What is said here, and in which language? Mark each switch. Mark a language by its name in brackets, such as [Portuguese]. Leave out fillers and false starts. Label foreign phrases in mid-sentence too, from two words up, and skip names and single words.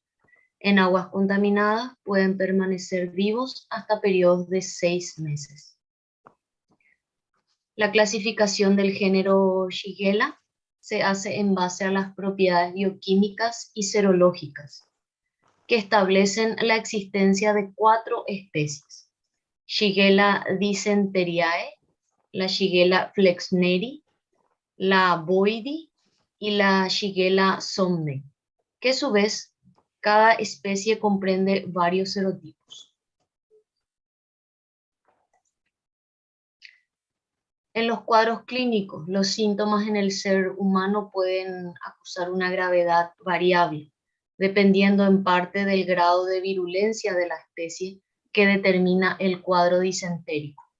[Spanish] En aguas contaminadas pueden permanecer vivos hasta periodos de 6 meses. La clasificación del género Shigella se hace en base a las propiedades bioquímicas y serológicas, que establecen la existencia de 4 especies: Shigella dysenteriae, la Shigella flexneri, la boidi y la Shigella somni, que a su vez cada especie comprende varios serotipos. En los cuadros clínicos, los síntomas en el ser humano pueden acusar una gravedad variable, dependiendo en parte del grado de virulencia de la especie que determina el cuadro disentérico.